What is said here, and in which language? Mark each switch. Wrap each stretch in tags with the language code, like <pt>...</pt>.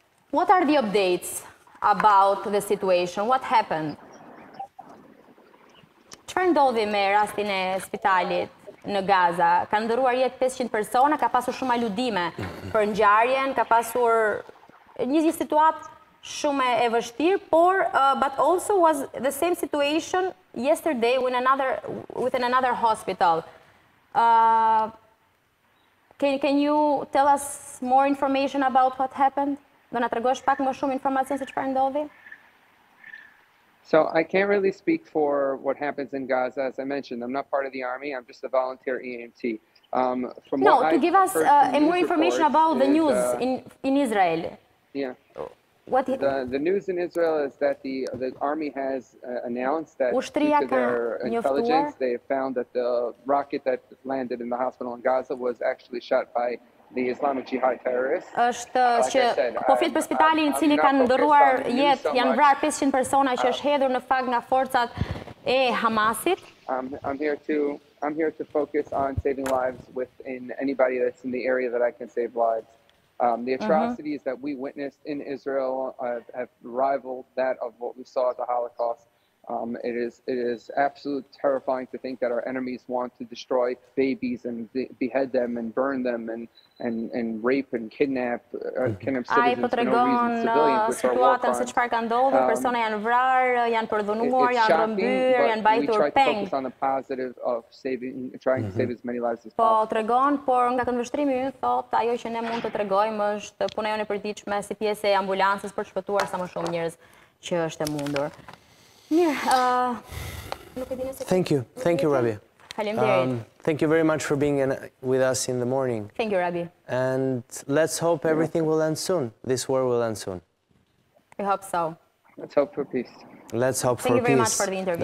<en>What are the updates about the situation? What happened?</en> <sq>Çfarë ndodhi me rastin e spitalit në Gaza? Ka ndëruar jetë 500 persona, ka pasur shumë aludime për ngjarjen, ka pasur një situatë shumë e vështirë,</sq> <en>but also was the same situation yesterday within another hospital. Can you tell us more information about what happened?</en> <sq>Do na tregosh pak më shumë informacion se çfarë ndodhi?</sq> <en>So I can't really speak for what happens in Gaza. As I mentioned, I'm not part of the army. I'm just a volunteer EMT. To give us more information about the news in Israel. Yeah. The news in Israel is that the army has announced that due to their intelligence, they found that the rocket that landed in the hospital in Gaza was actually shot by the Islamic Jihad terrorists.</en> <sq>Është që po flet për spitalin i cili kanë ndërruar jetë, janë vrarë 500 persona që është hedhur në fakt nga forcat e Hamasit.</sq> <en>I'm here to focus on saving lives within anybody that's in the area that I can save lives. The atrocities that we witnessed in Israel have rivaled that of what we saw at the Holocaust. It is absolutely terrifying to think that our enemies want to destroy babies and behead them and burn them and rape and kidnap civilians for no reason, civilians which are war crimes.</en> <sq>Se çfarë ka ndodhur, persona janë vrarë, janë përdhunuar, janë rrëmbyer, janë mbajtur peng.</sq> <en>We try to focus on the positive of trying to save as many lives as possible.</en> <sq>Po tregon, por nga këndvështrimi ynë thot, ajo që ne mund të tregojmë është puna jonë e përditshme si pjesë e ambulancës për të shpëtuar sa më shumë njerëz që është e mundur.</sq> <en>Thank you, Rabbi. Thank you very much for being with us in the morning. Thank you, Rabbi. And let's hope everything will end soon. This war will end soon. We hope so. Let's hope for peace. Let's hope for peace. Thank you very much for the interview.</en>